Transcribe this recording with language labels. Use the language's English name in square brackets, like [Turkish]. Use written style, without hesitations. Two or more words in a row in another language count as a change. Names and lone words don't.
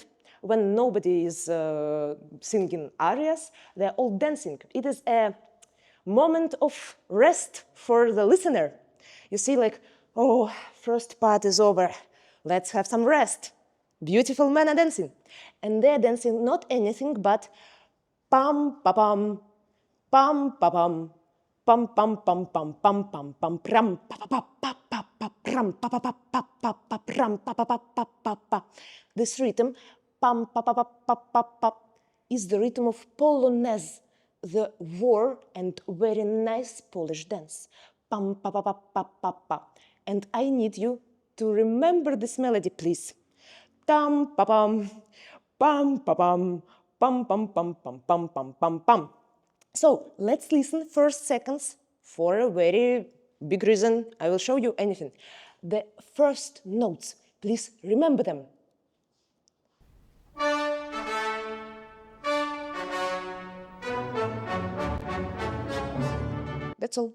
[English] When nobody is singing arias, they're all dancing. It is a moment of rest for the listener. You see, like, oh, first part is over. Let's have some rest. Beautiful men are dancing. And they're dancing not anything but pam pa pam, pam pa pam, pam pam pam pam pam pam pam pram pa pa pa pa pa pram pa pa pa pa pa pa pram pa pa pa pa pa pa. This rhythm, pam pa pa pa pa pa pa, is the rhythm of polonaise, the war and very nice Polish dance. Pam pa pa pa pa pa pa. And I need you to remember this melody, please. Tam pa pam, pam pa pam, pam pam pam pam pam pam pam pam. So let's listen first seconds for a very big reason. I will show you anything. The first notes, please remember them. That's all.